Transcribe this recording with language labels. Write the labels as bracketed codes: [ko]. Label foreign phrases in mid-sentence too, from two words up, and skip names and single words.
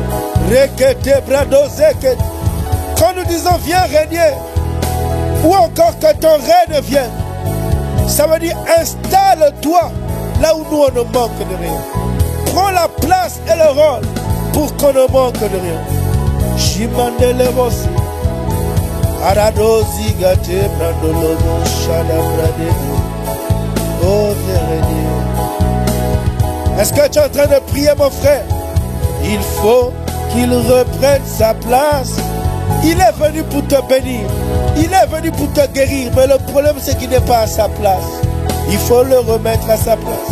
[fr] Quand nous disons viens régner, ou encore que ton règne vienne, ça veut dire installe-toi là où nous on ne manque de rien. Prends la place et le rôle pour qu'on ne manque de rien. Jimandelebosi, Aradosi gate brandolobo shadabrade. Oh viens régner. Est-ce que tu es en train de prier mon frère? Il faut qu'il reprenne sa place. Il est venu pour te bénir. Il est venu pour te guérir. Mais le problème c'est qu'il n'est pas à sa place. Il faut le remettre à sa place.